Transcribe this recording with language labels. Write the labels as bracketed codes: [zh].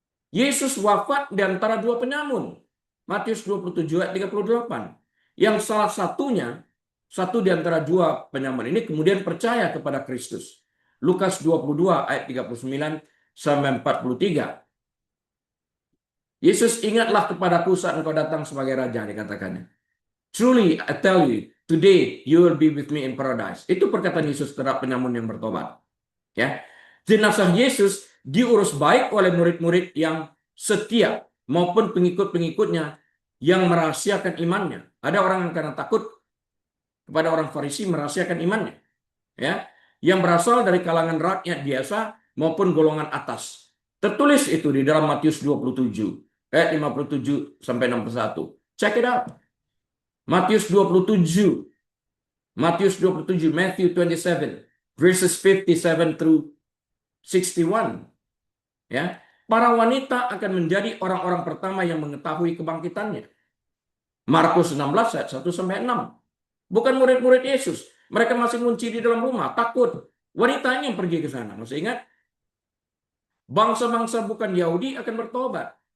[id] Yesus wafat di antara dua penyamun. Matius 27 ayat 38. Yang salah satunya, satu di antara dua penyamun ini kemudian percaya kepada Kristus. Lukas 22 ayat 39 sampai 43. Yesus, ingatlah kepadaku saat engkau datang sebagai raja, dikatakannya. [en] Truly I tell you, today you will be with me in paradise. [id] Itu perkataan Yesus terhadap penyamun yang bertobat. Ya, jenazah Yesus diurus baik oleh murid-murid yang setia maupun pengikut-pengikutnya yang merahasiakan imannya. Ada orang yang karena takut kepada orang Farisi merahasiakan imannya. Ya, yang berasal dari kalangan rakyat biasa maupun golongan atas. Tertulis itu di dalam Matius 27 ayat 57 sampai 61. [en] Check it out. Matius 27, Matthew 27 verses 57 through 61. [id] Ya, para wanita akan menjadi orang-orang pertama yang mengetahui kebangkitannya. Markus 16 ayat 1 sampai 6. Bukan murid-murid Yesus. Mereka masih kunci di dalam rumah, takut. Wanitanya yang pergi ke sana. Masih ingat? Bangsa-bangsa bukan Yahudi akan bertobat.